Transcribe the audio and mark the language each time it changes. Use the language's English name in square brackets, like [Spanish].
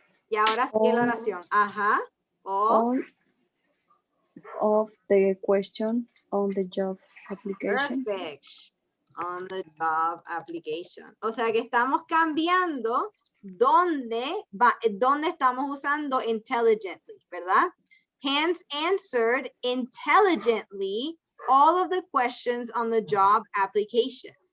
[Spanish] Y ahora sí la oración, ajá. [English] all of the question on the job application. Perfect. On the job application. [Spanish] O sea que estamos cambiando dónde estamos usando intelligently, ¿verdad? [English] Hans answered intelligently all of the questions on the job application.